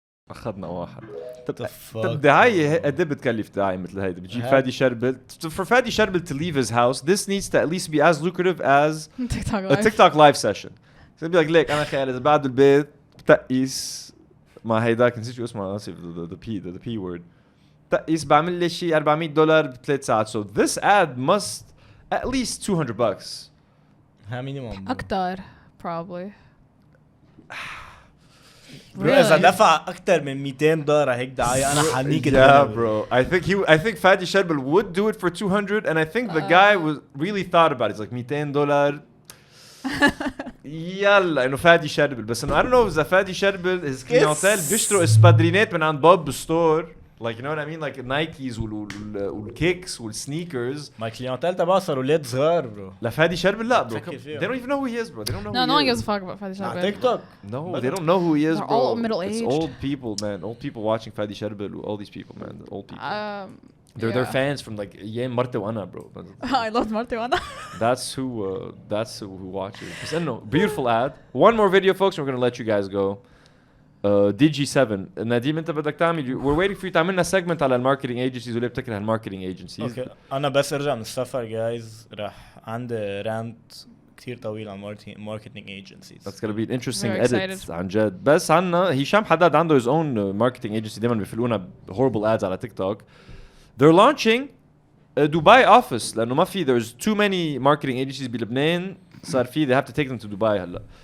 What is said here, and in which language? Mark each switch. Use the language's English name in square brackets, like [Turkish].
[Arabic] أخذنا واحد. طب دعاية قد بتكلف دعاية مثل هيدا؟ بتجيب فادي شربل. [English] For Fady Charbel to leave his house, this needs to at least be as lucrative as a TikTok live session. So be like, [Arabic] ليك أنا خيال إذا بعد البيت بتقيس مع هيداك نسيت شو اسمه آسف [English] the P word. [Arabic] تقيس بعمل لي شيء $400 ب3 ساعات. [English] So this ad must at least $200. [Arabic] ها minimum. أكتر [English] probably. [Arabic] إذا دفع أكتر من $200 هيك دعاية أنا حنيك. [English] Yeah, bro. I think Fady Charbel would do it for $200, and I think the guy was really thought about it. It's like $200. [Arabic] يلا إنه فادي شربل. بس إنه [English] I don't know [Arabic] إذا فادي شربل [English] his clientele [Arabic] بيشتروا اسبادرينات من عند بوب ستور. [English] Like you know what I mean, like Nikes والكيكس والsneakers. My clientele [Arabic] تبعه صاروا ولاد صغار bro. لا فادي شربل لا bro. [English] They don't even know who he is, bro. They don't know. No one gives a fuck about Fady Charbel. TikTok. No, they don't know who he is, They're bro. all middle-aged. It's old people, man. Old people watching Fady Charbel. All these people, man. Old people. They're fans from like Yen Marte Wana, bro. I loved Marte Wana. That's who watches. No, beautiful ad. One more video, folks. And we're gonna let you guys go. [Arabic] DG7 Nadim انت بدك تعمل [English] we're waiting for you [Arabic] تعملنا segment على الماركتينج ايجنسيز واللي بتكره الماركتينج ايجنسيز. اوكي انا بس ارجع من السفر جايز راح عندي رانت كثير طويل عن [English] marketing agencies. That's gonna be an interesting edit [Arabic] عن جد. بس عنا هشام حداد عنده [English] his own marketing agency [Arabic] دايما بيفلقونا [English] horrible ads [Arabic] على تيك توك. [English] They're launching a Dubai office [Arabic] لأنه ما في [English] there's too many marketing agencies [Arabic] بلبنان صار في [English] they have to take them to Dubai [Arabic] هلا.